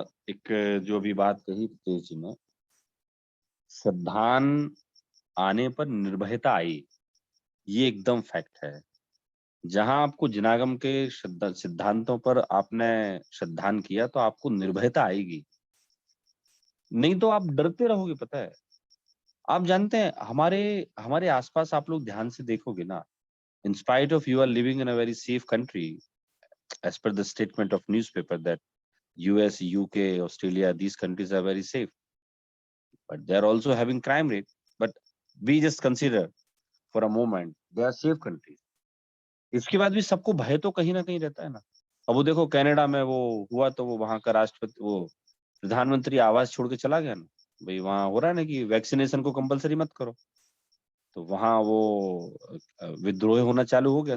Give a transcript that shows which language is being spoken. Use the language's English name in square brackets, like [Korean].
[Hindi] एक जो भी बात कही प्रीतेश जी ने, श्रद्धान आने पर निर्भयता आई, ये एकदम फैक्ट है। जहां आपको जिनागम के सिद्धांतों पर आपने श्रद्धान किया तो आपको निर्भयता आएगी, नहीं तो आप डरते रहोगे। पता है, आप जानते हैं, हमारे हमारे आसपास आप लोग ध्यान से देखोगे ना, [English] in spite of you are living in a very safe country, as per the statement of newspaper that US, UK, Australia, these countries are very safe, but they are also having crime rate. But we just consider for a moment they are safe countries. [Hindi] इसके बाद भी सबको भय तो कहीं ना कहीं रहता है ना। अब वो देखो कनाडा में वो हुआ, तो वो वहां का राष्ट्रपति, वो प्रधानमंत्री आवास छोड़ के चला गया ना। भाई वहां हो रहा है ना कि वैक्सीनेशन को कंपलसरी मत करो, तो वहां वो विद्रोह होना चालू हो गया।